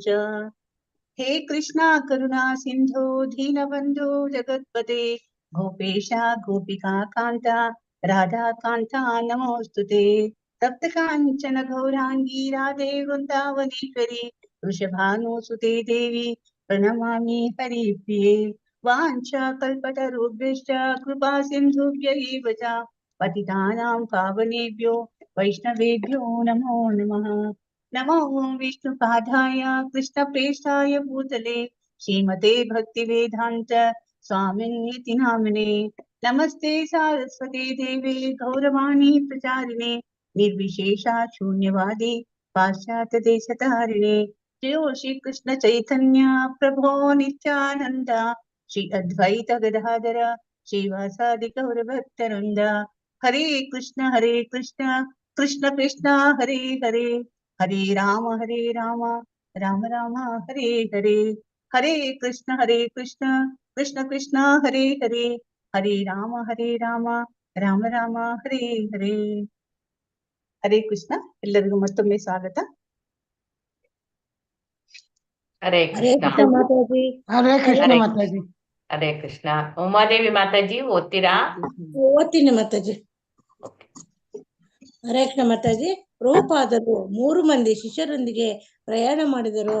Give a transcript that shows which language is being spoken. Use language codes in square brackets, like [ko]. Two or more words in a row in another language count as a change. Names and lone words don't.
[sa] ಹೇ ಕೃಷ್ಣ ಕರುಣಾ ಸಿಂಧು ದೀನಬಂಧು ಜಗತ್ಪತೆ ಗೋಪೇಶ ಗೋಪಿಕಾ ಕಾಂತ ರಾಧಾ ಕಾಂತ ನಮೋಸ್ತುತೆ. ತಪ್ತ ಕಾಂಚನ ಗೌರಾಂಗಿ ರಾಧೆ ವೃಂದಾವನೇಶ್ವರಿ ವೃಷಭಾನುಸುತೆ ದೇವಿ ಪ್ರಣಮಾಮಿ ಹರಿಪ್ರಿಯೆ. ವಾಂಛಾ ಕಲ್ಪತರುಭ್ಯಶ್ಚ ಕೃಪಾ ಸಿಂಧುಭ್ಯ ಏವ ಚ ಪತಿತಾನಾಂ ಪಾವನೇಭ್ಯೋ ವೈಷ್ಣವೇಭ್ಯೋ ನಮೋ ನಮಃ. ನಮೋ ವಿಷ್ಣುಪಾದಾಯ ಕೃಷ್ಣಪ್ರೇಷ್ಠಾಯ ಭೂತಲೆ ಶ್ರೀಮತೆ ಭಕ್ತಿವೇದಾಂತ ಸ್ವಾಮಿನ್ಯತಿ ನಾಮಿನೇ. ನಮಸ್ತೆ ಸಾರಸ್ವತಿ ದೇವಿ ಗೌರವಾಣಿ ಪ್ರಚಾರಿಣೆ ನಿರ್ವಿಶೇಷ ಶೂನ್ಯವಾದಿ ಪಾಶ್ಚಾತ್ಯ ದೇಶತಾರಿಣೆ. ಜಯೋ ಶ್ರೀ ಕೃಷ್ಣ ಚೈತನ್ಯ ಪ್ರಭೋ ನಿತ್ಯಾನಂದ ಶ್ರೀ ಅದ್ವೈತ ಗದಾಧರ ಶ್ರೀವಾಸಾದಿ ಗೌರ ಭಕ್ತವೃಂದ. ಹರೇ ಕೃಷ್ಣ ಕೃಷ್ಣ ಕೃಷ್ಣ ಹರೇ ಹರೇ ಹರೇ ರಾಮ ರಾಮ ರಾಮ ಹರೇ ಹರೇ. ಹರೇ ಕೃಷ್ಣ ಕೃಷ್ಣ ಕೃಷ್ಣ ಹರೇ ಹರೇ ಹರೇ ರಾಮ ರಾಮ ರಾಮ ಹರೇ ಹರೇ. ಹರೇ ಕೃಷ್ಣ. [kn] ಎಲ್ಲರಿಗೂ ಮತ್ತೊಮ್ಮೆ ಸ್ವಾಗತ. ಹರೇ ಕೃಷ್ಣ. ಮಾತಾಜಿ. ಹರೇ ಕೃಷ್ಣ ಮಾತಾಜಿ. ಹರೇ ಕೃಷ್ಣ. ಉಮಾದೇವಿ ಮಾತಾಜಿ ಓದ್ತೀರಾ? ಓದ್ತೀನಿ ಮಾತಾಜಿ. ಹರೇ ಕೃಷ್ಣ ಮಾತಾಜಿ. ಪ್ರಭುಪಾದರು 3 ಮಂದಿ ಶಿಷ್ಯರೊಂದಿಗೆ ಪ್ರಯಾಣ ಮಾಡಿದರು.